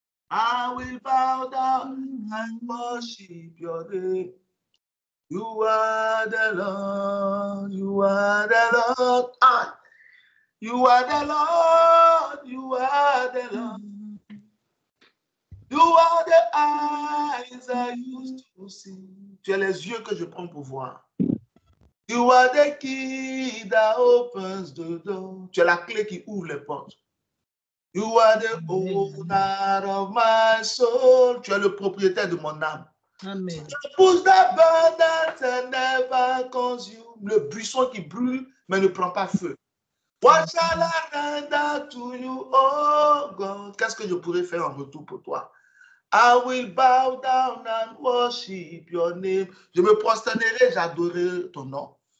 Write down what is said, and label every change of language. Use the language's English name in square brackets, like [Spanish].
[English] I will bow down and worship your name. You are the Lord. You are the Lord. You are the Lord, you are the Lord. You are the eyes I used to see. [French] Tu es les yeux que je prends pour voir. [English] You are the key that opens the door. [French] Tu es la clé qui ouvre les portes. [English] You are the owner of my soul. [French] Tu es le propriétaire de mon âme. Amen. Tu pousses [English] the burn that never consume. [French] Le buisson qui brûle mais ne prend pas feu. [English] What shall I render to you, oh God? [French] Qu'est-ce que je pourrais faire en retour pour toi? [English] I will bow down and worship your name. [French] Je me prosternerai, j'adorerai ton nom.